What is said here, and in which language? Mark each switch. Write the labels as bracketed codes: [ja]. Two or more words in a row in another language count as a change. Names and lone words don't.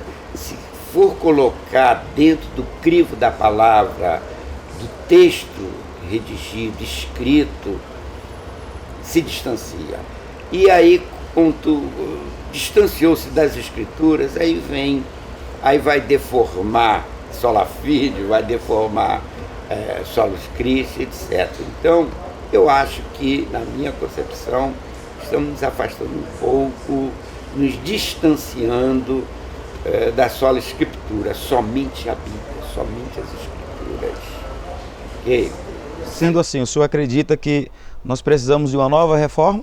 [pt] Se for colocar dentro do crivo da palavra, do texto redigido, escrito, se distancia. E aí, quando distanciou-se das escrituras, aí vai deformar [la] sola fide, [pt] vai deformar [la] solos Christi, [pt] etc. Então, eu acho que, na minha concepção, estamos nos afastando um pouco, nos distanciando da [la] sola escritura, [pt] somente a Bíblia, somente as escrituras. Okay? Sendo assim, o senhor acredita que nós precisamos de uma nova reforma?